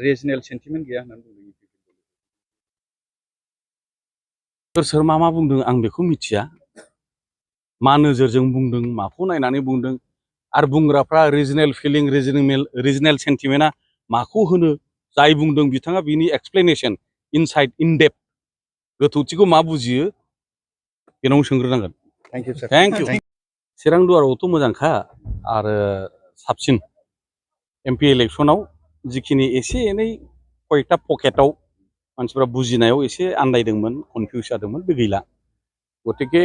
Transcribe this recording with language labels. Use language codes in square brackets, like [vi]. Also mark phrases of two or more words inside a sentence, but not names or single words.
[en] regional sentiment [brx] गैया होननानै बुंदों सोर मा बुंदों आं बेखौ मिथिया मा नोजोरजों बुंदों माखौ नायनानै बुंदों आरो बुंग्राफ्रा [en] regional feeling regional sentiment [brx] माखौ होनो जाय बुंदों बिथाङा बिनि [en] explanation inside in depth [brx] गोथौथिखौ मा बुजियो बेनाव सोंग्रोनांगोन [en] thank you [brx] चिरां दुवारावथ' मोजांखा आरो साबसिन एमपि इलेक्सनाव जिखिनि एसे एनै कयेकटा पकेटाव मानसिफ्रा बुजिनायाव एसे आन्दायदोंमोन कनफिउज जादोंमोन बे गैला गतिके